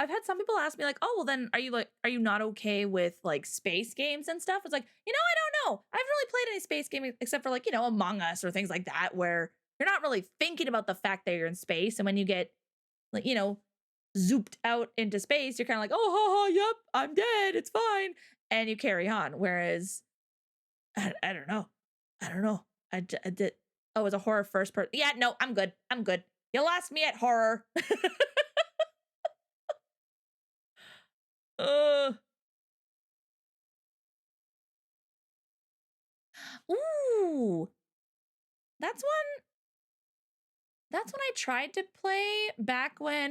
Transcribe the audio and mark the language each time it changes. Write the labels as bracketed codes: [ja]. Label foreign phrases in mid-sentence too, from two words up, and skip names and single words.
[en] I've had some people ask me like, "Oh, well then are you not okay with like space games and stuff?" It's like, I don't know. I haven't really played any space game except for like, Among Us or things like that where you're not really thinking about the fact that you're in space and when you get like, zooped out into space, you're kind of like, "Oh, ha, ha, yep, I'm dead. It's fine." And you carry on. Whereas I don't know. I don't know. I did. Oh, it's a horror first person. Yeah, no, I'm good. I'm good. You lost me at horror. Ooh, that's one I tried to play back when.